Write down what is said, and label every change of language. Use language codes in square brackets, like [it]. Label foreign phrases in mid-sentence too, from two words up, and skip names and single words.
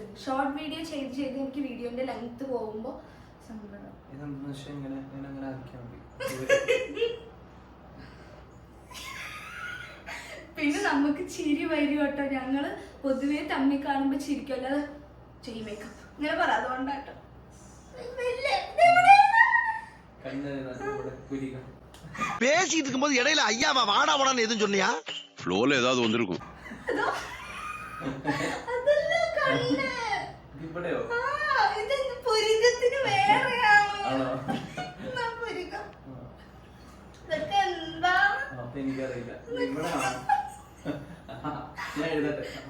[ml] ഷോർട്ട് വീഡിയോ ചെയ്ത് എനിക്ക് വീഡിയോന്റെ ലെങ്ത് പോകുമ്പോ സങ്കടം. പിന്നെ നമുക്ക് ചിരി വരും കേട്ടോ. ഞങ്ങള് പൊതുവെ തമ്മിൽ കാണുമ്പോ ചിരിക്കും, അല്ലാതെ ചെയ്യും മേക്കപ്പ് ഇങ്ങനെ പറ. അതുകൊണ്ടാട്ടോ [ta] பேசிட்டு இருக்கும்போது இடையில ஐயாவா வாடா வாடான்னு எதுவும் சொன்னியா? ஃப்ளோல ஏதாவது வந்திருக்கும். [ml] പുരികത്തിന് വേറെയാണോ? ഇതൊക്കെ എന്താണ്? എനിക്കറിയില്ല. ഞാൻ എഴുതട്ടെ.